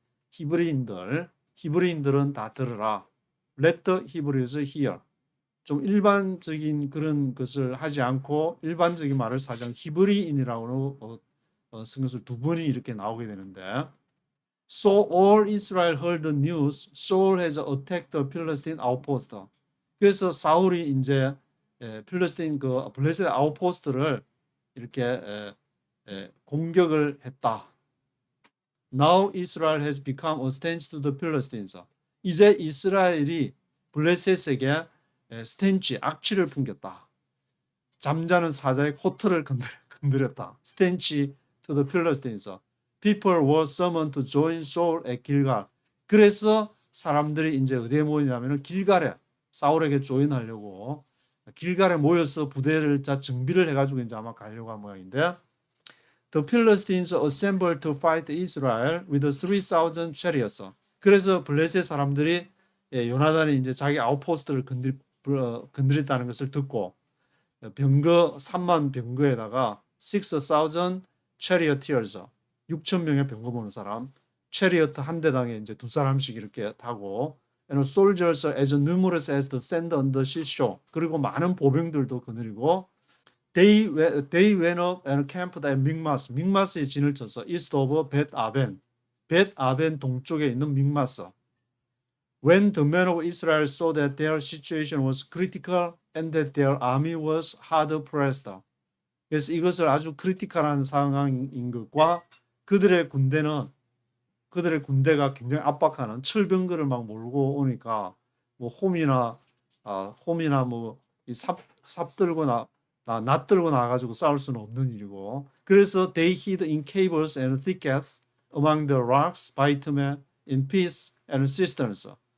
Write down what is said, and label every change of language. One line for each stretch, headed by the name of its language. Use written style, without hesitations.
Korean: 히브리인들은 다 들으라.
English: Let the Hebrews hear.
Korean: 좀 일반적인 그런 것을 하지 않고 일반적인 말을 사정 히브리인이라고 쓴 것을 두 번이 이렇게 나오게 되는데
English: So all Israel heard the news. Saul has attacked the Philistine outpost.
Korean: 그래서 사울이 이제 필리스틴 그 블레셋 아웃포스트를 이렇게 공격을 했다.
English: Now Israel has become a stench to the Philistines.
Korean: 이제 이스라엘이 블레셋에게 스텐치, 악취를 풍겼다. 잠자는 사자의 코트를 건드렸다.
English: 스텐치 to the Philistines. People were summoned to join Saul at Gilgal.
Korean: 그래서 사람들이 이제 어디에 모이냐면은 길갈에 사울에게 조인하려고 길갈에 모여서 부대를 정비를 해가지고 이제 아마 가려고 한 모양인데
English: The Philistines assembled to fight Israel with 3,000 chariots.
Korean: 그래서 블레셋 사람들이 요나단이 이제 자기 아웃포스트를 건드렸다는 것을 듣고 3만 병거에다가
English: 6,000 charioteers
Korean: 6,000명의 병거 보는 사람 체리어트 한 대당에 이제 두 사람씩 이렇게 타고
English: and soldiers as numerous as the sand on the seashore.
Korean: 그리고 많은 보병들도 거느리고
English: they went up and camped at Michmas.
Korean: 믹마스에 진을 쳐서
English: east of
Korean: 벳아벤 동쪽에 있는 믹마스.
English: When the men of Israel saw that their situation was critical and that their army was hard pressed.
Korean: 그래서 이것을 아주 크리티컬한 상황인 것과 그들의 군대가 굉장히 압박하는 철병거를 막 몰고 오니까 뭐 홈이나 뭐 이 삽 들고 낫 들고 나가지고 싸울 수는 없는 일이고 그래서
English: they hid in caves and thickets among the rocks, bitumen, in pits and cisterns.